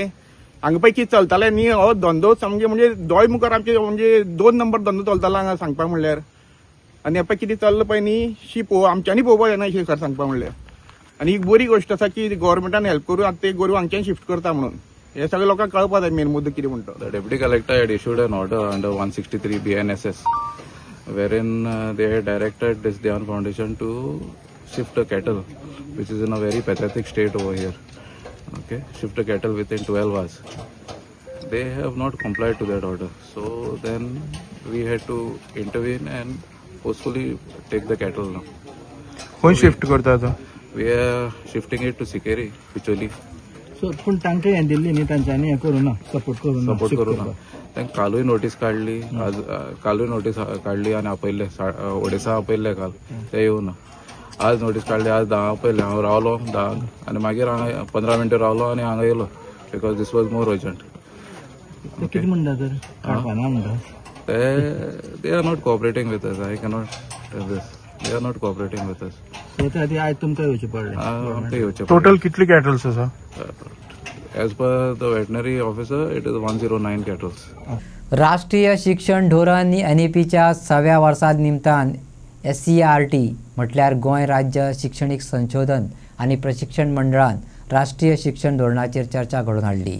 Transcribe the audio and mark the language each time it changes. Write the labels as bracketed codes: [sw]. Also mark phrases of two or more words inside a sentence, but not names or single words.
[kok] हांगा पळय कितें चलतालें न्ही, हो धंदो सामके म्हणजे दोय मुखार आमचे म्हणजे 2 नंबर धंदो चलतालो हांगा सांगपा म्हणल्यार. आनी पळय कितें चल्लां पळय न्ही, शी आमच्यांनी पळोवपा जायना अशें खरें सांगपा म्हणल्यार. आनी ही बरी गोश्ट आसा की गव्हर्मेंटान हेल्प करून आतां ते गोरवां हांगच्यान शिफ्ट करता म्हणून. हे सगळे लोकांक कळपा जाय मेन मुद्दो कितें म्हणटा. [en] The Deputy Collector had issued an order under 163 BNSS, wherein they had directed this Dhyan Foundation to shift the cattle, which is in a very pathetic state over here. Okay, shift the cattle within 12 hours. They have not complied to that order, so then we had to intervene and forcefully take the cattle now. [kok] कोण शिफ्ट करता तो? [en] We are shifting it to Sikeri, Picholi. [kok] सो पूण तांकां हें दिल्ली न्ही, तांच्यांनी हें करूं ना, सपोर्ट करूं ना. सपोर्ट करू ना. तांकां कालूय नोटीस काडली, आज कालूय नोटीस काडली आनी आपयले ओडिसा आपयल्ले काल, ते येवना. आज नोटीस काडली, आज 10 आपयले. हांव रावलो 10 आनी मागीर हांगा 15 मिनटां रावलो आनी हांगा येयलो [en] because this was more urgent. [kok] कितें म्हणटा तर काडपाना म्हणटा [en] they are not cooperating with us. I cannot tell this. they are not cooperating with us. [kok] सो ते आयज तुमकां येवचें पडलें. आमकां येवचें टोटल कितली कॅटल्स आसा? [en] as per the veterinary officer it is 109 cattles. [kok] राष्ट्रीय शिक्षण धोरण NEPच्या 6व्या वर्सा निमतान SCERT म्हटल्यार गोंय राज्य शिक्षणीक संशोधन आनी प्रशिक्षण मंडळान राष्ट्रीय शिक्षण धोरणाचेर चर्चा घडोवन हाडली.